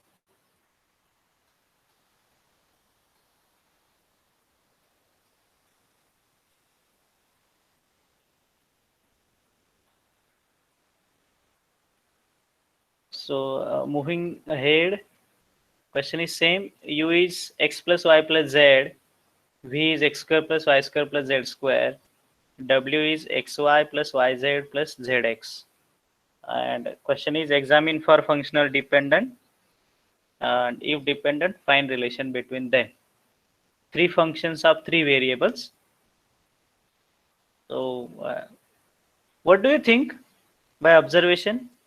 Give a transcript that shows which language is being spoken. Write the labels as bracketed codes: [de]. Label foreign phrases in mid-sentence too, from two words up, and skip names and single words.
[en] So moving ahead, question is same. U is x plus y plus z. V is x square plus y square plus z square. W is xy plus yz plus zx. And question is examine for functional dependent. And if dependent, find relation between them. Three functions of three variables. So what do you think by observation?